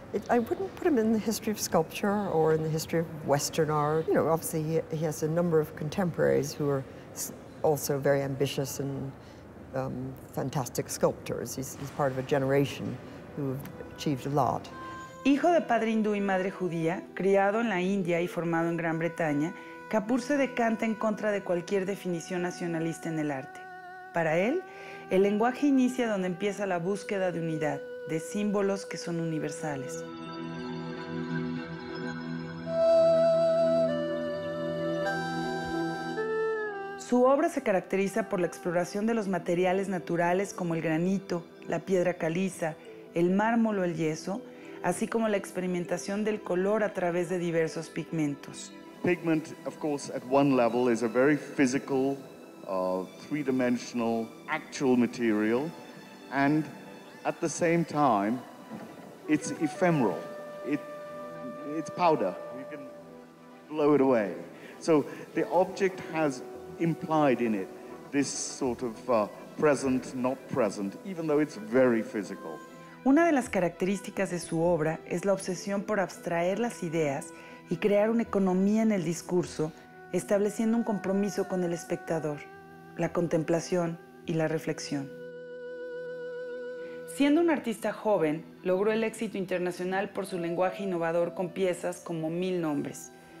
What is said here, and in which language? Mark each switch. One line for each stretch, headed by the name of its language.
English: I wouldn't put him in the history of sculpture or in the history of Western art. You know, obviously he has a number of contemporaries who are also very ambitious and fantastic sculptors. He's part of a generation who have achieved a lot.
Spanish: Hijo de padre hindú y madre judía, criado en la India y formado en Gran Bretaña, Kapoor se decanta en contra de cualquier definición nacionalista en el arte. Para él, el lenguaje inicia donde empieza la búsqueda de unidad, de símbolos que son universales. Su obra se caracteriza por la exploración de los materiales naturales como el granito, la piedra caliza, el mármol o el yeso, así como la experimentación del color a través de diversos pigmentos.
English: Pigment, of course, at one level is a very physical, three-dimensional, actual material, and at the same time, it's ephemeral. It's powder. You can blow it away. So the object has implied in it this sort of present, not present, even though it's very physical.
Spanish: Una de las características de su obra es la obsesión por abstraer las ideas y crear una economía en el discurso, estableciendo un compromiso con el espectador, la contemplación y la reflexión. Siendo un artista joven, logró el éxito internacional por su lenguaje innovador con piezas como Mil Nombres.